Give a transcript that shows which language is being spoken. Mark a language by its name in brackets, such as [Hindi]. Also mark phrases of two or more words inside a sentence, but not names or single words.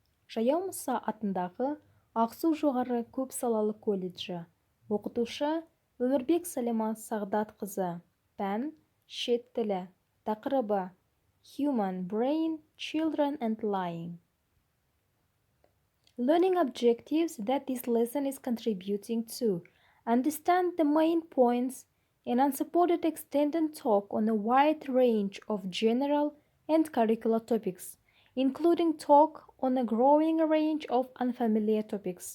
[Kazakh] Жаяу Мұса атындағы Ақсу жоғары көпсалалы колледжі. Оқытушы Өмірбек С.С. Сағдатқызы. Пән шет тілі. Тақырыбы [English] Human Brain, Children and Lying. Learning objectives that this lesson is contributing to. Understand the main points in unsupported extended talk on a wide range of general and curricular topics, including talk on a growing range of unfamiliar topics.